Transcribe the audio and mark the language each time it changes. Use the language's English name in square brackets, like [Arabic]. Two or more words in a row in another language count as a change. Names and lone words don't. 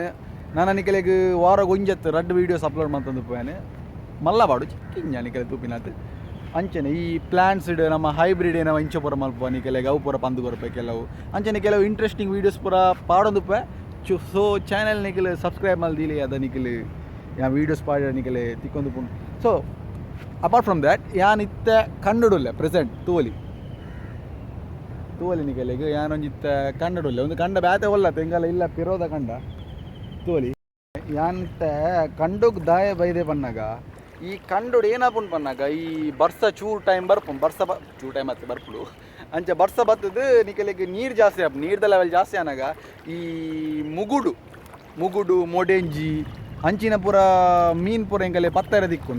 [Tulu] ನಾನು ನಿಕಲೆಗ್ ವಾರ ಒಂಜತ್ತು ರಡ್ ವೀಡಿಯೋಸ್ ಅಪ್ಲೋಡ್ ಮಾಡ್ತಂದು ಪೋಯಾನೆ ಮಲ್ಲ ಬಾಡು ಚಿಕ್ಕಿಂಜ ನಿಕಲೆ ತೂಪಿನತ್. ಅಂಚನೆ ಈ ಪ್ಲಾಂಟ್ಸ್ ನಮ್ಮ ಹೈಬ್ರಿಡ್ ಏನೋ ಇಂಚ ಪೂರ ಮಲ್ಪ ನಿಕಲೆಗ್ ಅವು ಪೂರ ಪಂದು ಕೊರಪೆ ಕೆಲವು. ಅಂಚನೆ ಕೆಲವು [English] interesting videos [Tulu] ಪೂರ ಪಾಡೊಂದು ಪೇ. ಸೊ ಚಾನೆಲ್ ನಿಕಲ್ ಸಬ್ಸ್ಕ್ರೈಬ್ ಮಲ್ದಿಲಿ ಅದ ನಿಕಲ್ ಯಾ ವೀಡಿಯೋಸ್ ಪಾಡ ನಿಕಲೆ ತಿಕ್ಕೊಂದು ಪುಂಡು. [English] so apart from that [Tulu] ಯಾನ್ ಇತ್ತೆ ಕನ್ನಡುಲ್ಲೆ ಪ್ರೆಸೆಂಟ್ ತೂವಲಿ ನಿಕಲೆಗ್ ಯಾನೊಂಜಿತ್ತ ಕನ್ನಡುಲ್ಲೆ ಒಂದು ಕಂಡ ಬ್ಯಾತೆ ಒಲ್ಲ ತೆಂಗಲ್ಲ ಇಲ್ಲ ಪಿರೋದ ಕಂಡ ತೂವಲಿ ಯಾನ್ ಇತ್ತೆ ಕಂಡುಗ್ ದಾಯ ಬೈದೆ ಪನ್ನಾಗ ಈ ಕಂಡುಡು ಏನಪ್ಪುಂಡು ಪನ್ನಾಗ ಈ ಬರ್ಸ ಚೂರು ಟೈಮ್ ಬರ್ಪುಂಡು ಚೂರು ಟೈಮ್ ಮತ್ತೆ ಬರ್ಪುಡು ಅಂಚ ಬರ್ಸ ಬತ್ತದು ನಿಕಲೆಗ್ ನೀರು ಜಾಸ್ತಿ ಆಪ್ ನೀರ್ದ ಲೆವೆಲ್ ಜಾಸ್ತಿ ಆನಾಗ ಈ ಮುಗುಡು ಮೊಡೆಂಜಿ ಅಂಚಿನ ಪೂರ ಮೀನು ಪೂರ ಎಂಕಲೆ ಪತ್ತರ ದಿಕ್ಕುಂಡು.